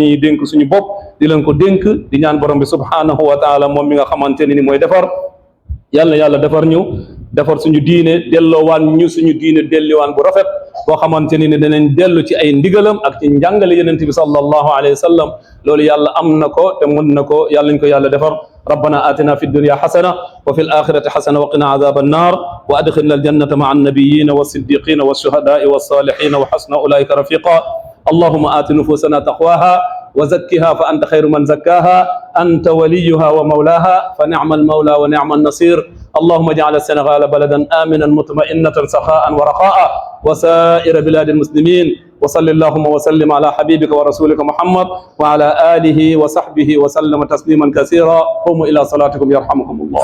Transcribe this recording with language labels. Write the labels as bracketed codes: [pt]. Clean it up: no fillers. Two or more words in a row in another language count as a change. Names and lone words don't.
[wo] ñuy dénk suñu bopp di leen ko dénk di ñaan borom bi [ar] سبحانه وتعالى [wo] moom mi nga xamante ne ni mooy defar yàlla defar ñu defar suñu diine dellowaan ñu suñu diine delliwaan bu rafet boo xamante ni danañ dellu ci ay ndigalam ak ci njàngale yonent bi [ar] صلى الله عليه وسلم [wo] loolu yàlla am na ko te mun na ko yàlla ñu ko yàlla defar [ar] ربنا آتنا في الدنيا حسنة وفي الآخرة حسنة وقنا عذاب النار وأدخلنا الجنة مع النبيين والصديقين والشهداء والصالحين وحسن أولئك رفيقا اللهم آت نفوسنا تقواها وزكها فأنت خير من زكاها أنت وليها ومولاها فنعم المولى ونعم النصير اللهم اجعل السنغال بلدا آمنا مطمئنة سخاء ورخاء وسائر بلاد المسلمين وصل اللهم وسلم على حبيبك ورسولك محمد وعلى آله وصحبه وسلم تسليما كثيرا قوموا إلى صلاتكم يرحمكم الله.